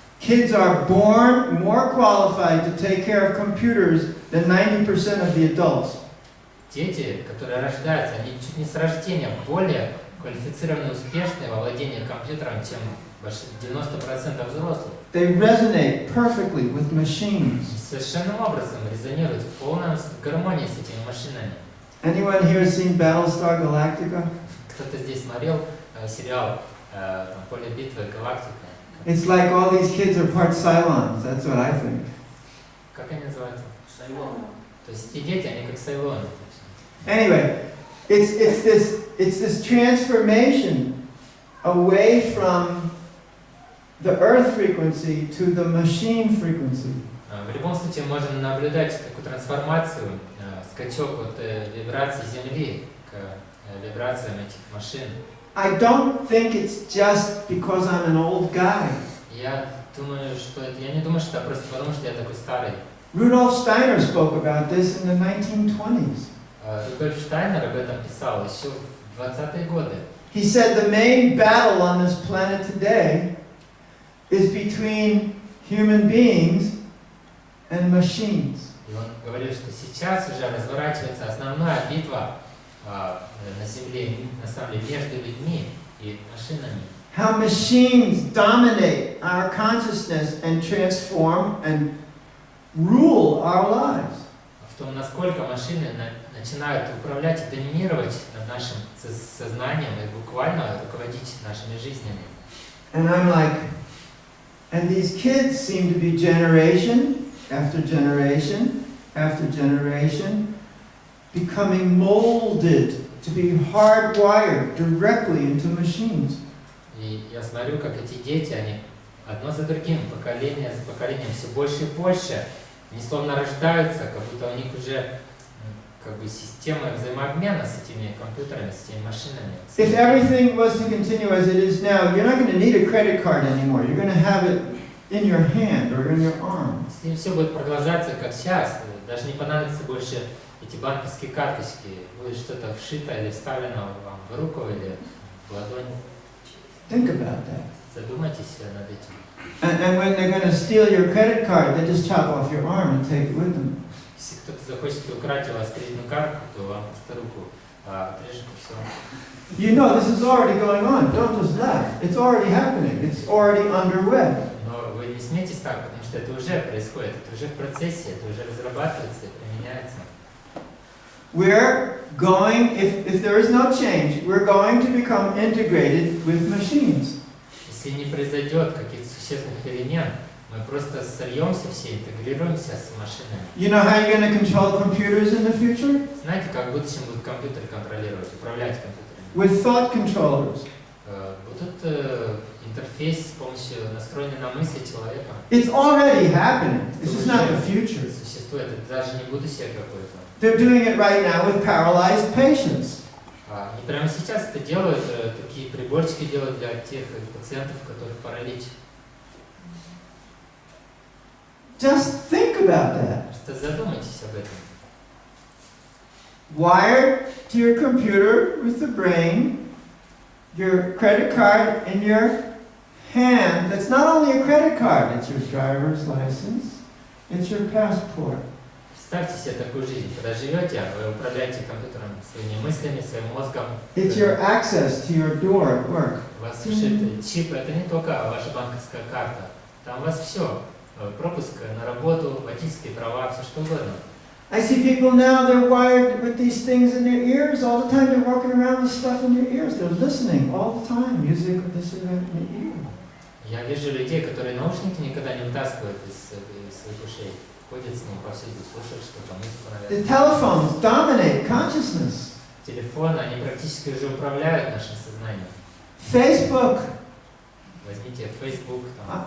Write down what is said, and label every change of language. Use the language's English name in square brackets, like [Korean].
[English] Kids are born more qualified to take care of computers than 90% of the adults. [Russian] Дети, которые рождаются, они чуть не с рождения более квалифицированы и успешны во владении компьютером, чем 90% взрослых. [English] They resonate perfectly with machines. [Russian] Совершенным образом резонируют в полной гармонии с этими машинами. [English] Anyone here seen Battlestar Galactica? [Russian] Кто-то здесь смотрел сериал «Поле битвы. Галактика». [English] It's like all these kids are part Cylons. That's what I think. [Russian] Как они называются? Сайлоны. То есть эти дети, они как сайлоны. [English] Anyway, it's this transformation away from the earth frequency to the machine frequency. [Russian] В любом случае можем наблюдать такую трансформацию, скачок от вибраций Земли к вибрациям этих машин. [English] I don't think it's just because I'm an old guy. [Russian] Я не думаю, что это просто потому, что я такой старый. [English] Rudolf Steiner spoke about this in the 1920s. [Russian] Рудольф Штайнер об этом писал еще в 20-е годы. [English] He said the main battle on this planet today is between human beings and machines. [Russian] И он говорил, что сейчас уже разворачивается основная битва на Земле, на самом деле, между людьми и машинами. [English] How machines dominate our consciousness and transform and rule our lives. [Russian] В том, насколько машины начинают управлять и доминировать над нашим сознанием и буквально руководить нашими жизнями. [English] And I'm like, and these kids seem to be generation after generation after generation becoming molded to be hardwired directly into machines. [Russian] И я смотрю, как эти дети, они одно за другим, поколение за поколением, все больше и больше, они словно рождаются, как будто у них уже как бы система взаимообмена с этими компьютерами, с этими машинами. [English] If everything was to continue as it is now, you're not going to need a credit card anymore. You're going to have it in your hand or in your arm. [Russian] Если все будет продолжаться как сейчас, даже не понадобится больше эти банковские карточки, будет что-то вшито или вставлено вам в руку или в ладонь. [English] Think about that. [Russian] Задумайтесь над этим. [English] And when they're going to steal your credit card, they just chop off your arm and take it with them. [Russian] Если кто-то захочет украть у вас кредитную карту, то вам просто руку отрежет и все. [English] You know this is already going on. Don't just laugh. It's already happening. It's already underway. [Russian] Но вы не смейтесь так, потому что это уже происходит, это уже в процессе, это уже разрабатывается и применяется. [English] We're going, if there is no change, we're going to become integrated with machines. [Russian] Если не произойдет каких-то существенных перемен, Мы просто сольемся все, интегрируемся с машинами. [English] You know how you're going to control computers in the future? [Russian] Знаете, как в будущем будут компьютеры контролировать, управлять компьютерами? [English] With thought controllers. [Russian] Будут интерфейс с помощью настроенной на мысли человека. [English] It's already happening. This is not the future. [Russian] Существует, это даже не будущее какое-то. [English] They're doing it right now with paralyzed patients. [Russian] И прямо сейчас это делают, такие приборчики делают для тех пациентов, у которых паралич. [English] Just think about that. [Russian] Просто задумайтесь об этом. [English] Wired to your computer with the brain, your credit card in your hand. That's not only a credit card, it's your driver's license, it's your passport. [Russian] Представьте себе такую жизнь, когда живете, вы управляете компьютером своими мыслями, своим мозгом. [English] It's your access to your door at work. [Russian] У вас вшиты чипы, это не только ваша банковская карта. Там у вас все. Пропуск на работу, водительские права, все что угодно. [English] I see people now, they're wired with these things in their ears. All the time they're walking around with stuff in their ears. They're listening all the time, music or this or that in their ear. [Russian] Я вижу людей, которые наушники никогда не вытаскивают из своих ушей. Ходят с ним повсюду, слушают что-то, музыку, наверное. [English] The telephones dominate consciousness. [Russian] Телефоны, они практически уже управляют нашим сознанием. [English] Facebook. [Russian] Возьмите Facebook, там.